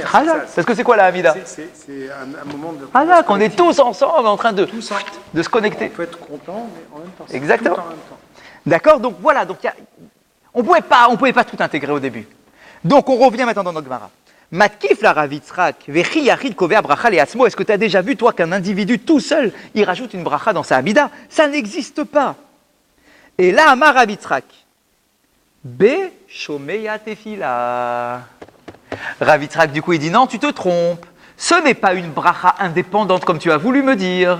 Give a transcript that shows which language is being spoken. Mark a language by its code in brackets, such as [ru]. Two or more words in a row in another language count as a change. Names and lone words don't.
[fr] parce que c'est quoi la Hamida? C'est un moment de... Qu'on est tous ensemble en train de se connecter. On peut être content, mais en même temps. Exactement. Tout en même temps. D'accord, donc voilà, on ne pouvait pas tout intégrer au début. Donc on revient maintenant dans notre Gemara. [he] מתקיף לה רב יצחק, וכי יחיד קובע ברכה לעצמו. [fr] Est-ce que tu as déjà vu, toi, qu'un individu tout seul, il rajoute une bracha dans sa Hamida? Ça n'existe pas. Et là, [he] אמר רב יצחק, בשומע תפילה. [fr] Rav Yitzhak, du coup, il dit non, tu te trompes. Ce n'est pas une bracha indépendante comme tu as voulu me dire.